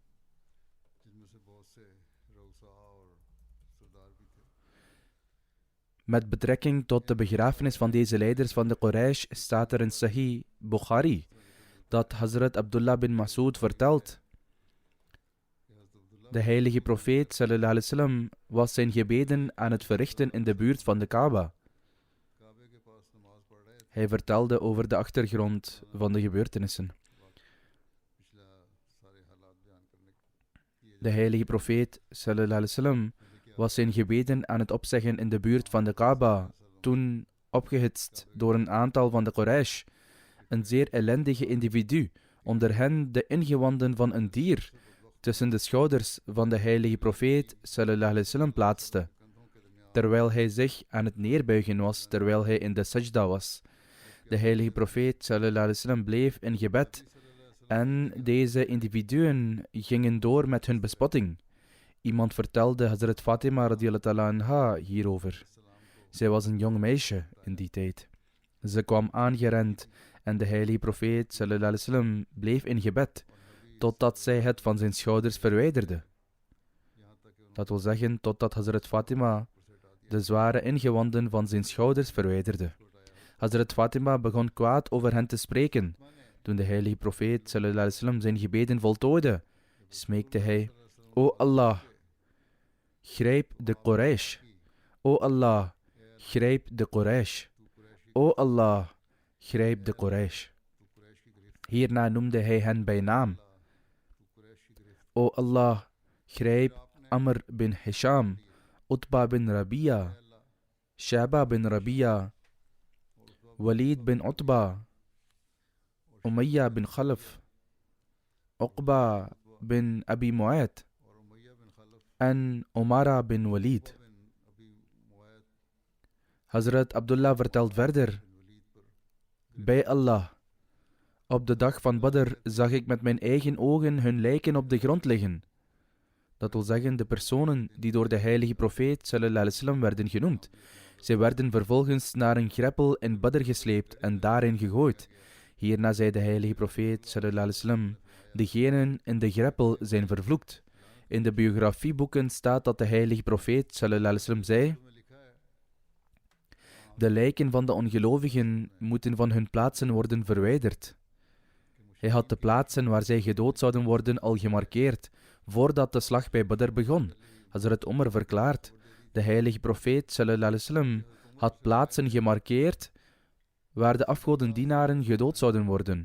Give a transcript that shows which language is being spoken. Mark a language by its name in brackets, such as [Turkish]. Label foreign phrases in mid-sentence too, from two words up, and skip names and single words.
[Dutch] Met betrekking tot de begrafenis van deze leiders van de Quraysh staat er in Sahih Bukhari dat Hazrat Abdullah bin Mas'ud vertelt: de heilige profeet [Arabic] صلى الله عليه وسلم [Dutch] was zijn gebeden aan het verrichten in de buurt van de Kaaba. Hij vertelde over de achtergrond van de gebeurtenissen. De heilige profeet [Arabic] صلى الله عليه وسلم [Dutch] was zijn gebeden aan het opzeggen in de buurt van de Kaaba, toen opgehitst door een aantal van de Quraysh, een zeer ellendige individu, onder hen de ingewanden van een dier, tussen de schouders van de heilige profeet [Arabic] صلى الله عليه وسلم [Dutch] plaatste, terwijl hij zich aan het neerbuigen was, terwijl hij in de sajda was. De heilige profeet [Arabic] صلى الله عليه وسلم [Dutch] bleef in gebed en deze individuen gingen door met hun bespotting. Iemand vertelde Hazrat Fatima [Arabic] رضي الله تعالى عنها [Dutch] hierover. Zij was een jong meisje in die tijd. Ze kwam aangerend en de heilige profeet [Arabic] صلى الله عليه وسلم [Dutch] bleef in gebed, totdat zij het van zijn schouders verwijderde. Dat wil zeggen, totdat Hazrat Fatima de zware ingewanden van zijn schouders verwijderde. Hazrat Fatima begon kwaad over hen te spreken. Toen de heilige profeet [Arabic] صلى الله عليه وسلم [Dutch] zijn gebeden voltooide, smeekte hij: O Allah, grijp de Quraysh. O Allah, grijp de Quraysh. O Allah, grijp de Quraysh. Hierna noemde hij hen bij naam. O Allah, grijp Amr bin Hisham, Utba bin Rabia, Shaba bin Rabia, Walid bin Utba, Umayya bin Khalaf, Uqba bin Abi Mu'ayt en Umara bin Walid. Hazrat Abdullah vertelt verder: bij Allah, op de dag van Badr zag ik met mijn eigen ogen hun lijken op de grond liggen. Dat wil zeggen, de personen die door de heilige profeet [Arabic] صلى الله عليه وسلم [Dutch] werden genoemd. Zij werden vervolgens naar een greppel in Badr gesleept en daarin gegooid. Hierna zei de heilige profeet [Arabic] صلى الله عليه وسلم: [Dutch] degenen in de greppel zijn vervloekt. In de biografieboeken staat dat de heilige profeet [Arabic] صلى الله عليه وسلم [Dutch] zei: de lijken van de ongelovigen moeten van hun plaatsen worden verwijderd. Hij had de plaatsen waar zij gedood zouden worden al gemarkeerd, voordat de slag bij Badr begon. Hazrat Umar verklaart: de heilige profeet [Arabic] صلى الله عليه وسلم [Dutch] had plaatsen gemarkeerd waar de afgodendienaren gedood zouden worden.